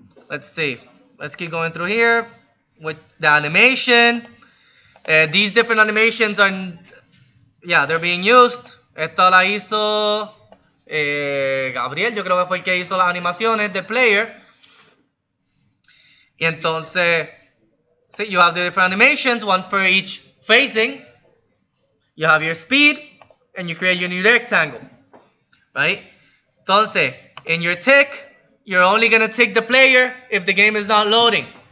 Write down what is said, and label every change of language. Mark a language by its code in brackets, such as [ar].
[en] Let's see. Let's keep going through here with the animation. These different animations are, they're being used. [es] Esta la hizo Gabriel, yo creo que fue el que hizo las animaciones del player. Y entonces, [en] see, you have the different animations, one for each facing. You have your speed, and you create your new rectangle. Right? Entonces, in your tick, you're only going to tick the player if the game is not loading.